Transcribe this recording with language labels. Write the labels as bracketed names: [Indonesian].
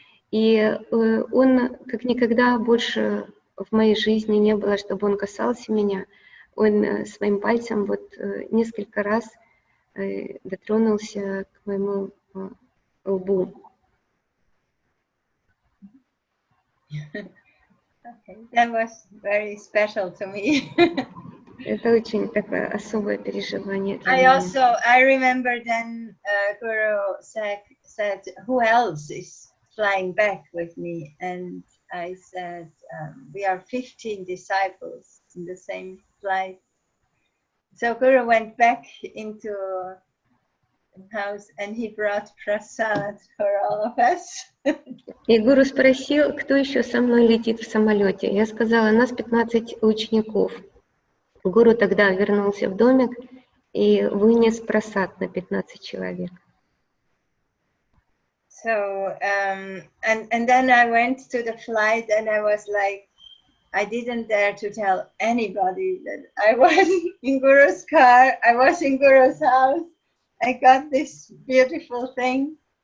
[Russian] И он как никогда больше в моей жизни не было, чтобы он касался меня. Он своим пальцем вот несколько раз дотронулся к моему лбу. [English] Okay, that was very special to me. [Russian] Это очень такое особое переживание для меня. [English] I remember then Guru said, who else is flying back with me? And I said, we are 15 disciples in the same flight. So Guru went back into the house and he brought prasad for all of us. [Russian] И гуру спросил, кто еще со мной летит в самолете. Я сказала, нас 15 учеников. Гуру тогда вернулся в домик и вынес прасад на 15 человек. [English] So, and then I went to the flight and I was like, I didn't dare to tell anybody that I was in Guru's car, I was in Guru's house, I got this beautiful thing.